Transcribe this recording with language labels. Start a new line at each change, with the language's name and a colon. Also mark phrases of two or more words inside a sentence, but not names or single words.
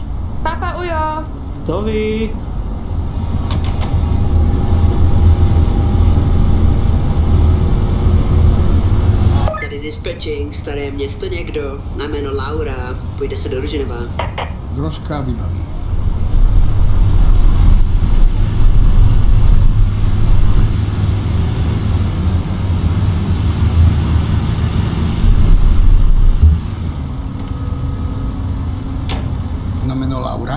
Slovak: Papa Ujo!
Czech: To vy. Tady dispatching, staré město někdo, na jméno Laura, půjde se do Ružinova.
Slovak: Drožka vybaví. Na meno Laura?